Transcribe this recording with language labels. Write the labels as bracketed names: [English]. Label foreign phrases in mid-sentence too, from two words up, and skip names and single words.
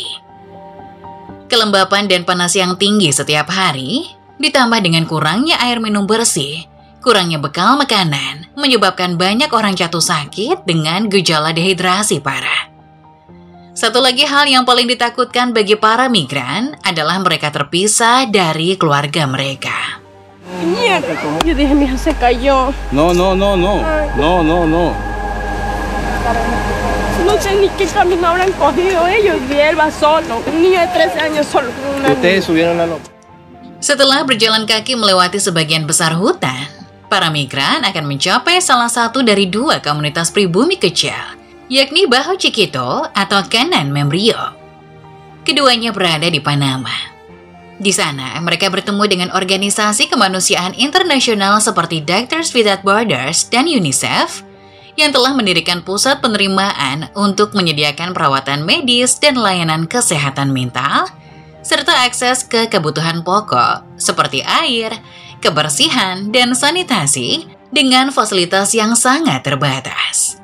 [Indonesian] Kelembapan dan panas yang tinggi setiap hari, ditambah dengan kurangnya air minum bersih, kurangnya bekal makanan, menyebabkan banyak orang jatuh sakit dengan gejala dehidrasi parah. Satu lagi hal yang paling ditakutkan bagi para migran adalah mereka terpisah dari keluarga mereka. [Spanish] Mierda, yo dije, mi hija se cayó. No. No sé ni qué camino habrán cogido ellos, y él va solo. Un niño de 13 años solo con una Ustedes subieron la nota. [Indonesian] Setelah berjalan kaki melewati sebagian besar hutan, para migran akan mencapai salah satu dari 2 komunitas pribumi kecil, yakni Bajo Chiquito atau Kanan Membrillo. Keduanya berada di Panama. Di sana, mereka bertemu dengan organisasi kemanusiaan internasional seperti Doctors Without Borders dan UNICEF yang telah mendirikan pusat penerimaan untuk menyediakan perawatan medis dan layanan kesehatan mental, serta akses ke kebutuhan pokok seperti air, kebersihan, dan sanitasi dengan fasilitas yang sangat terbatas.